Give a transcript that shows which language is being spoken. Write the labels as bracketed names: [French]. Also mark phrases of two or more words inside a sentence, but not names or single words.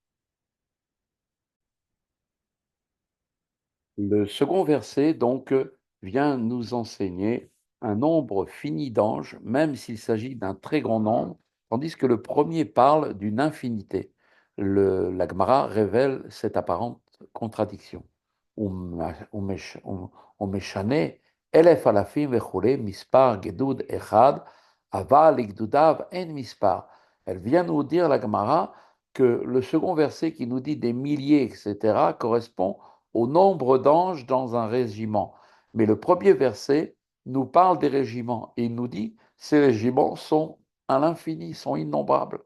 [French] Le second verset, donc, vient nous enseigner un nombre fini d'anges, même s'il s'agit d'un très grand nombre, tandis que le premier parle d'une infinité. La Gemara révèle cette apparente contradiction. [Hebrew] ומשנה אלף אלפים וכולי, מספר גדוד אחד, אבל לגדודיו אין מספר. [French] Elle vient nous dire, la Gemara, que le second verset qui nous dit des milliers, etc., correspond au nombre d'anges dans un régiment. Mais le premier verset nous parle des régiments et il nous dit ces régiments sont à l'infini, sont innombrables.